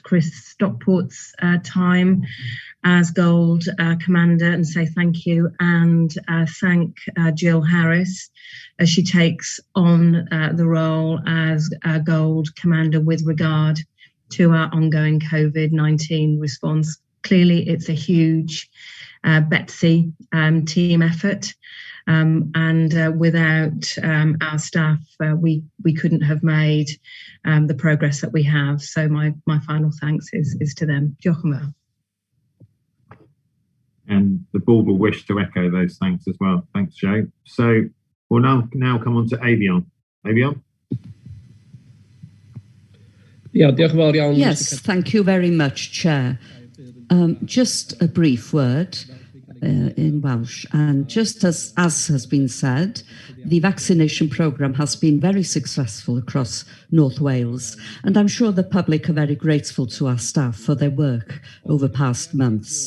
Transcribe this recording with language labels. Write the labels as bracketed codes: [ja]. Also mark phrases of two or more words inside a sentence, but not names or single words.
[en] Chris Stockport's time as Gold Commander and say thank you, and thank Jill Harris as she takes on the role as Gold Commander with regard to our ongoing COVID-19 response. Clearly, it's a huge Betsy team effort, and without our staff, we couldn't have made the progress that we have. So my final thanks is to them. [cy] Diolch yn fawr. [en] And the board will wish to echo those thanks as well. Thanks, Joe. So we'll now come on to Avion. Avion? Yes, thank you very much, Chair. Just a brief word in Welsh, and just as has been said, the vaccination programme has been very successful across North Wales, and I'm sure the public are very grateful to our staff for their work over past months.